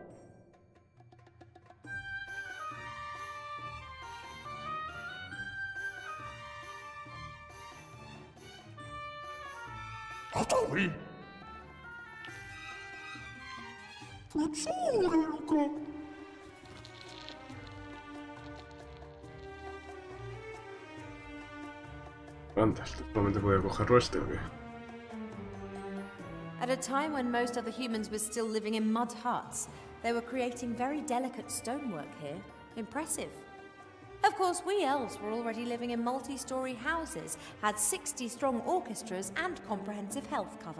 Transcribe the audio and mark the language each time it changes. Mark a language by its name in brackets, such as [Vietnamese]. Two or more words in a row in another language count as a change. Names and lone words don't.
[Italian] Atawi. Professore Luca. [Spanish] Anda, ¿solamente puedo cogerlo este o qué? [English] At a time when most other humans were still living in mud huts, they were creating very delicate stonework here. Impressive. Of course, we elves were already living in multi-story houses, had 60-strong orchestras and comprehensive health cover.